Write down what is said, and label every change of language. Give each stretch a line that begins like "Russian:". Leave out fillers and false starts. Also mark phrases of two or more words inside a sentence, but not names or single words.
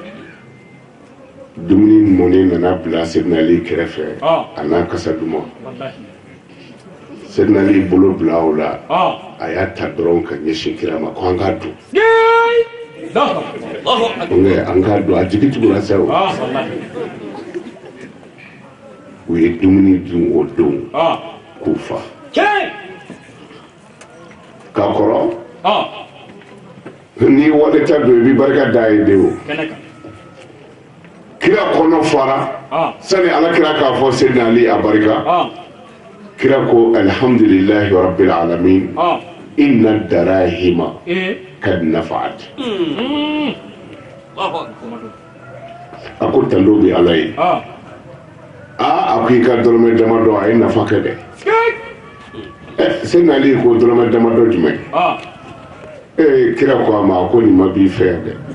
Bambara: dumuni mɔnen nana bila Seydina Ali kɛrɛfɛ a n'a kasa duman Seydina Ali bolo bila o la a y'a ta dɔrɔn ka ɲɛsin kira ma ko an k'a dun an k'a dun a jigi tugura sa o u ye dumuni dun o don k'u fa k'a kɔrɔ ni wale ta don i bɛ barika da ye de o kira kɔnɔ fara sani ala kira k'a fɔ Seydina Ali a barika kira ko
Arabic: الحمد لله رب العالمين إن الدراهم قد نفعت
Bambara: a ko tando bɛ ala ye a ko i ka dɔrɔmɛ damadɔ a ye nafa kɛ dɛ Seydina Ali ko dɔrɔmɛ damadɔ jumɛn kira ko ama ko ni ma bi fɛ dɛ